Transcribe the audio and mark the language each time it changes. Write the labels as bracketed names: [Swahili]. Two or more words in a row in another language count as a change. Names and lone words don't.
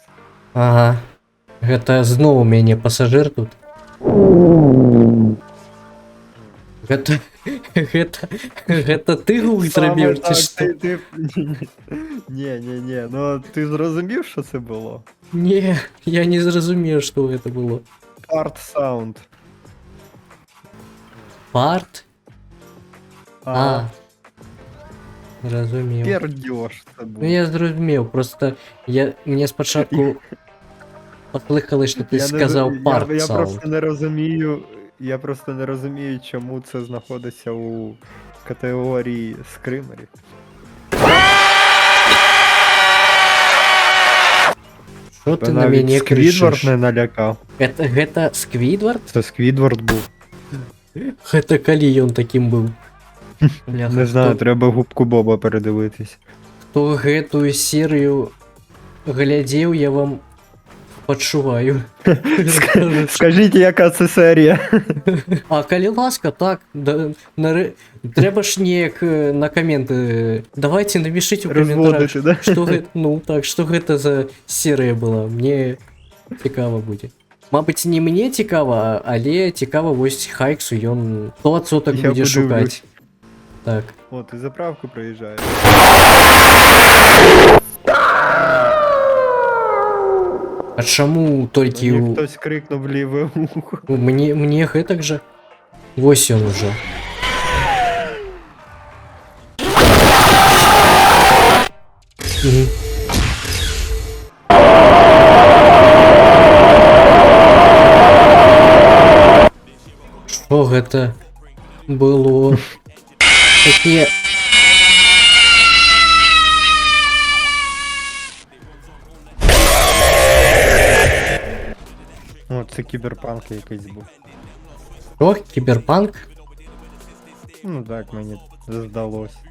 [Belarusian] Ага. Гэта зноў у мяне пасажыр тут. Гэта ты гук зрабіў ці што? [Ukrainian] Ні. Ну ти зрозумів, що це було? [Belarusian] Не, я не зразумеў, што гэта было. [English] Part sound. [Belarusian] Парт? А. Зразумеў. [Ukrainian] Пердьош це був. [Belarusian] Ну я зразумеў, просто мне спачатку паслыхалось, што ты сказаў парт [Ukrainian] Я саунд. просто не розумію. Я просто не розумію, чому це знаходиться у категорії скримерів. Що ти на мяне Сквідвард кричиш? не налякав. [Belarusian] Гэта Сквідвард? [Ukrainian] Це Сквідвард був. [Belarusian] Гэта калі ён такім быў? Бляха, [Ukrainian] Не знаю, хто- треба губку Боба передивитись. [Belarusian] Хто гэтую серыю глядзеў, я вам пачуваю. [Ukrainian] Скажіть, яка це серія? [Belarusian] А калі ласка, так, да, трэба ж неяк на каменты. [Russian] Давайте напишите у каментарях, [Ukrainian] Розводити, да? [Belarusian] што гэта, ну так, што гэта за серыя была. Мне цікава будзе. Мабыць, не мне цікава, але цікава вось Хайксу, ён 100% Я будзе [Ukrainian] подивлюсь. [Belarusian] шукаць. Так. [Ukrainian] О, ти заправку проїжджаєш. [Belarusian] А чаму толькі [Ukrainian] Мені [Belarusian] у... [Ukrainian] хтось крикнув ліве ухо. [Belarusian] Мне гэтак жа. Вось ён уже. Мгм. Што гэта было? Такія... [Ukrainian] О, це кіберпанк якийсь був. Що? Кіберпанк? Ну так, мені здалось.